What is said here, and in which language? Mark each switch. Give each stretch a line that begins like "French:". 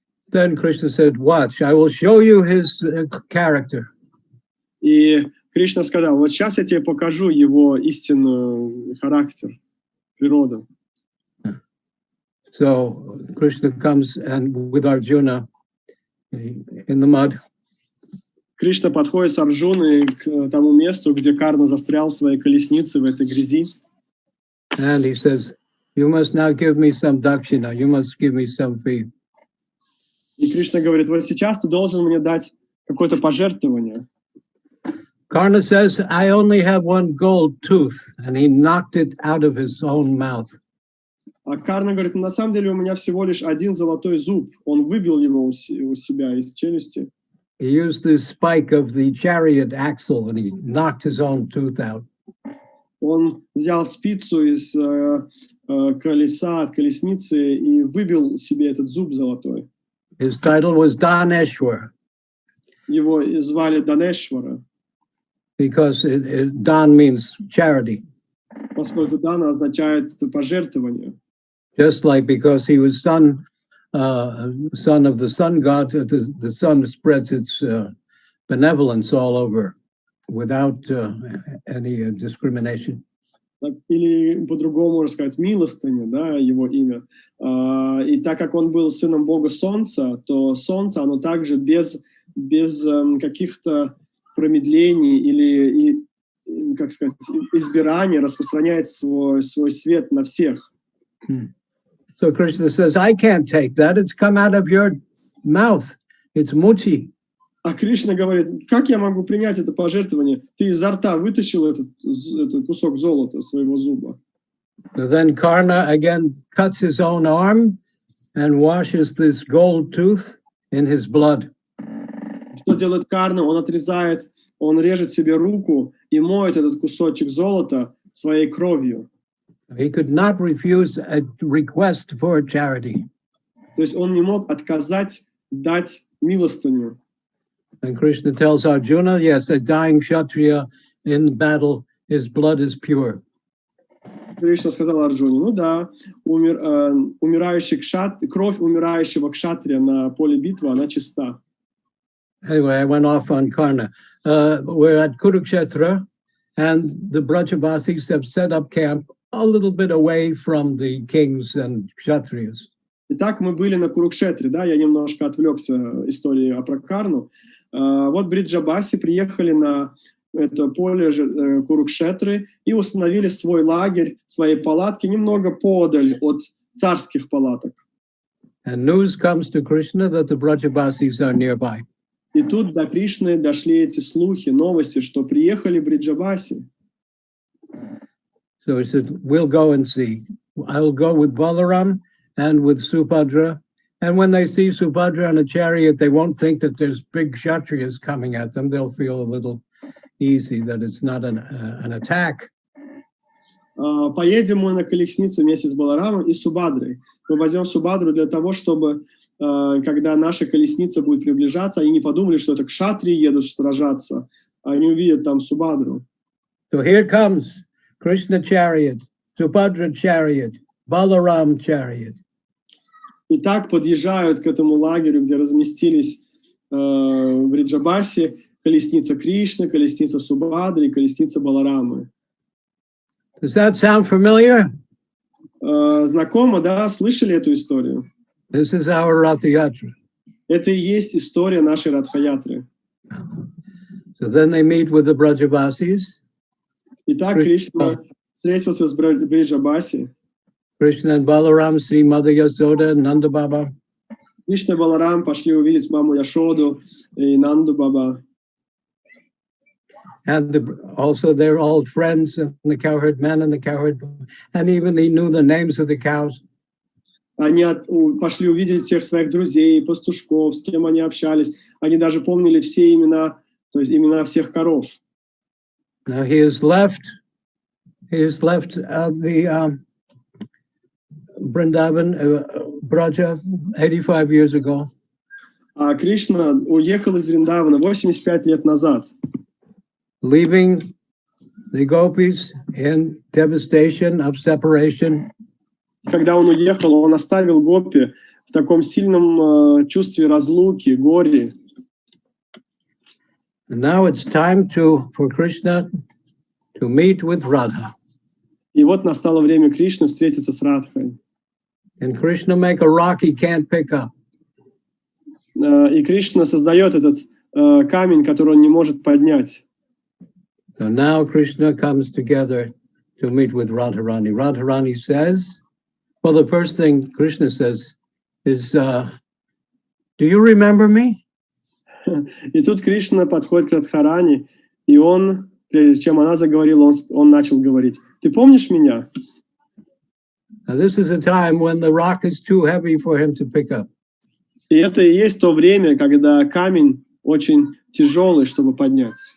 English: Then Krishna said, watch, I will show you his character.
Russian: И Кришна сказал, вот сейчас я тебе покажу его истинный характер, природу.
English: So Krishna comes and with Arjuna in the mud.
Russian: Кришна подходит с Арджуной к тому месту, где Карна застрял в своей колеснице в этой грязи.
English: And he says, you must now give me some dakshina, you must give me some fee.
Russian: И Кришна говорит, вот сейчас ты должен мне дать какое-то пожертвование.
English: Karna says, I only have one gold tooth, and he knocked it out of his own mouth.
Russian: А Карна говорит, на самом деле у меня всего лишь один золотой зуб. Он выбил его у себя из челюсти.
English: He used the spike of the chariot axle, and he knocked his own tooth out.
Russian: Он взял спицу из колеса, от колесницы и выбил себе этот зуб золотой.
English: His title was Daneshwar,
Russian: Его звали Данешвара,
English: because Dan means charity,
Russian: поскольку Дана означает пожертвование.
English: just like because he was son of the sun god, the sun spreads its benevolence all over without any discrimination.
Russian: Или по-другому можно сказать, милостыня, да, его имя. И так как он был сыном бога солнца, то солнце, оно также без каких-то промедлений или, как сказать, избираний распространяет свой свет на всех.
English: So Krishna says, I can't take that. It's come out of your mouth. It's muchi.
Russian: А Кришна говорит, как я могу принять это пожертвование? Ты изо рта вытащил этот кусок золота своего зуба.
English: So then Karna again cuts his own arm and washes this gold tooth in his blood.
Russian: Что делает Карна? Он режет себе руку и моет этот кусочек золота своей кровью.
English: He could not refuse a request for charity.
Russian: То есть он не мог отказать дать милостыню.
English: And Krishna tells Arjuna, yes, a dying Kshatriya in battle, his blood is pure.
Russian: Кришна сказал Арджуне, ну да, кровь умирающего кшатрия на поле битвы, она чиста.
English: Anyway, I went off on Karna. We're at Kurukshetra, and the Brajavasis have set up camp a little bit away from the kings and Kshatriyas.
Russian: Итак, мы были на Курукшетре, да, я немножко отвлекся историей про Карну. Вот Бриджабаси приехали на это поле Курукшетры и установили свой лагерь, свои палатки немного подаль от царских палаток.
English: And news comes to Krishna that the Brajavasis are nearby.
Russian: И тут до Кришны дошли эти слухи, новости, что приехали Бриджабаси.
English: So he said, we'll go and see. I'll go with Balaram and with Subhadra. And when they see Subhadra on a chariot, they won't think that there's big Kshatriyas coming at them. They'll feel a little easy that it's not an attack.
Russian: Поедем мы на колеснице вместе с Баларамом и Субадрой. Мы возьмем Субадру для того, чтобы, когда наша колесница будет приближаться, они не подумали, что это кшатрии едут сражаться, а они увидят там Субадру.
English: So here comes Krishna chariot, Subhadra chariot, Balaram chariot.
Russian: И так подъезжают к этому лагерю, где разместились в Бриджабасе колесница Кришны, колесница Субадры и колесница Баларамы.
English: Does that sound familiar?
Russian: Знакомо, да? Слышали эту историю?
English: This is our Ratha Yatra.
Russian: Это и есть история нашей Радха-ятры.
English: So then they meet with the Brajavasis.
Russian: Итак, Кришна встретился с Бриджабаси.
English: Krishna and Balaram see Mother Yasoda and Nanda Baba.
Russian: Кришна и Баларам пошли увидеть маму Яшоду и Нанду Баба.
English: And also they're old friends, and the cowherd men and the cowherd, and even he knew the names of the cows.
Russian: Они пошли увидеть всех своих друзей, пастушков, с кем они общались. Они даже помнили все имена, то есть имена всех коров.
English: Now he has left the Vrindavan, Braja, 85 years ago.
Russian: А Кришна уехал из Вриндавана 85 лет назад.
English: Leaving the gopis in devastation of separation.
Russian: Когда он уехал, он оставил гопи в таком сильном чувстве разлуки, горе.
English: And now it's time for Krishna to meet with Radha.
Russian: И вот настало время Кришны встретиться с Радхой.
English: And Krishna make a rock he can't pick up.
Russian: И Кришна создает этот камень, который он не может поднять.
English: So now Krishna comes together to meet with Radharani. Radharani says, well, the first thing Krishna says is, do you remember me?
Russian: И тут Кришна подходит к Радхарани И он, прежде чем она заговорила, он начал говорить: «Ты помнишь меня?»
English: Now, this is a time when the rock is too heavy for him to pick up.
Russian: И это и есть то время, когда камень очень тяжелый, чтобы поднять.